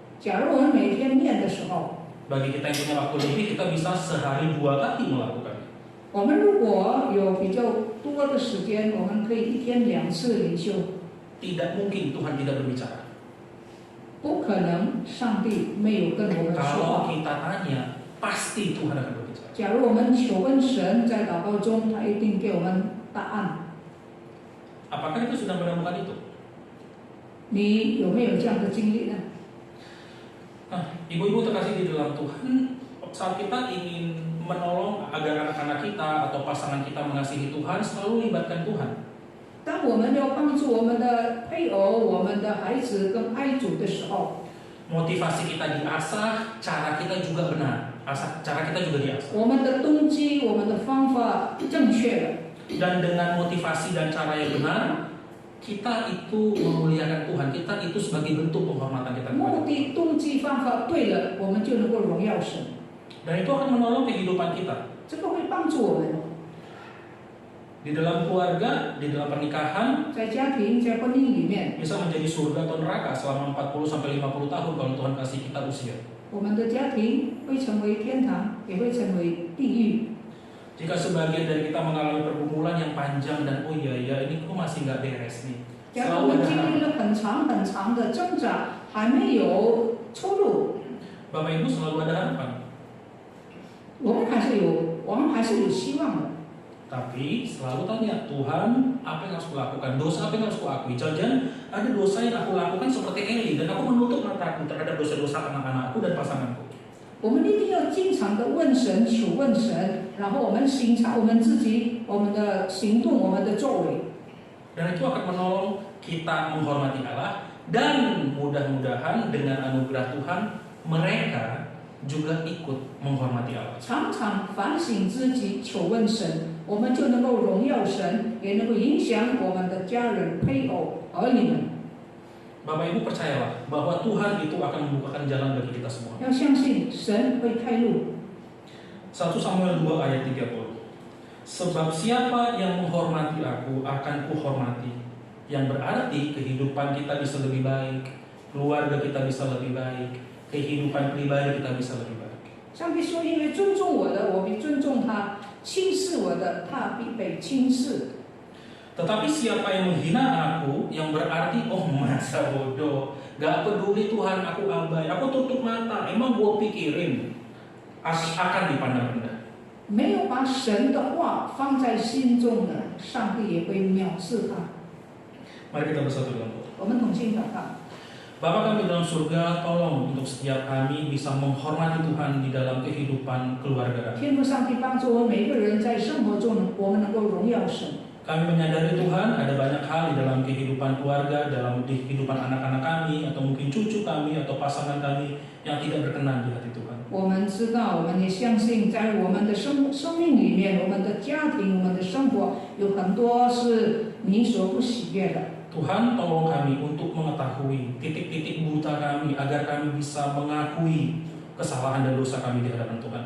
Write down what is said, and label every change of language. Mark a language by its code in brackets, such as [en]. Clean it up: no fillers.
[zh] 假如我们每天念的时候， [id] Bagi kita yang punya waktu lebih, kita bisa sehari 2 kali melakukan. [zh] 我们如果有比较多的时间，我们可以一天2次灵修。 [id] Tidak mungkin Tuhan tidak berbicara. [zh] 不可能上帝没有跟我们说 [id] Kalau kita tanya, pasti Tuhan akan berbicara. [zh] 假如我们求问神，在祷告中，他一定给我们答案。 [id] Apakah itu sudah menemukan itu? [zh] 你有没有这样的经历呢？ [id] Ibu-ibu terkasih di dalam Tuhan, saat kita ingin menolong agar anak-anak kita atau pasangan kita mengasihi Tuhan, selalu libatkan Tuhan. [zh] 当我们要帮助我们的配偶、我们的孩子跟爱主的时候， [id] Motivasi kita diasah, cara kita juga benar. Cara kita juga diasah. [zh] 我们的动机、我们的方法正确了， [id] Dan dengan motivasi dan cara yang benar, kita itu memuliakan Tuhan. Kita itu sebagai bentuk penghormatan kita kepada [zh] 目 [id] Tuhan. [zh] 的、动机、方法对了，我们就能够荣耀神。 [id] Dan itu akan menolong kehidupan kita. [zh] 这个会帮助我们， [id] Di dalam keluarga, di dalam pernikahan, [zh] 在家庭、在婚姻里面， [id] bisa menjadi surga atau neraka selama 40-50 tahun kalau Tuhan kasih kita usia. [zh] 我们的家庭会成为天堂，也会成为地狱。 [id] Jika sebagian dari kita mengalami pergumulan yang panjang dan oh iya ini kok masih nggak beres nih. [zh] 假如我们 [id] ada [zh] 经历 [id] harapan. [zh] 了很长很长的挣扎，还没有出路， [id] Bapak Ibu selalu ada harapan. [zh] 我们还是有希望的。 [id] Tapi selalu tanya, Tuhan apa yang harus kulakukan? Dosa apa yang harus kuakui? Jangan ada dosa yang aku lakukan seperti Eli dan aku menutup mataku terhadap dosa-dosa anak-anakku dan pasanganku. [zh] 我们一定要经常的问神、求问神，然后我们审查我们自己、我们的行动、我们的作为。 [id] Dan itu akan menolong kita menghormati Allah dan mudah-mudahan dengan anugerah Tuhan mereka juga ikut menghormati Allah. [zh] 常常反省自己，求问神，我们就能够荣耀神，也能够影响我们的家人、配偶、儿女们。 [id] Bapak Ibu percayalah bahwa Tuhan itu akan membukakan jalan bagi kita semua. [zh] 要相信神会开路。 [id] 1 Samuel 2 ayat 30. Sebab siapa yang menghormati aku akan kuhormati. Yang berarti kehidupan kita bisa lebih baik, keluarga kita bisa lebih baik, kehidupan pribadi kita bisa lebih baik. [zh] 上帝说：“因为尊重我的，我必尊重他；轻视我的，他必被轻视。” [id] Tetapi siapa yang menghina aku, yang berarti oh masa bodoh, gak peduli Tuhan, aku abai, aku tutup mata, emang gue pikirin, akan dipandang rendah. [zh] 没有把神的话放在心中的，上帝也会藐视他。 [id] Mari kita bersatu dalam doa. [zh] 我们同心祷告。 [id] Bapa kami dalam surga, tolong untuk setiap kami bisa menghormati Tuhan di dalam kehidupan keluarga kami. [zh] 天父上帝帮助我们每个人在生活中，我们能够荣耀神。 [id] Kami menyadari Tuhan ada banyak hal di dalam kehidupan keluarga, dalam kehidupan anak-anak kami, atau mungkin cucu kami, atau pasangan kami yang tidak berkenan di hati Tuhan. [zh] 我们知道，我们也相信，在我们的生命里面，我们的家庭、我们的生活，有很多是你所不喜悦的。 [id] Tuhan tolong kami untuk mengetahui titik-titik buta kami agar kami bisa mengakui kesalahan dan dosa kami di hadapan Tuhan.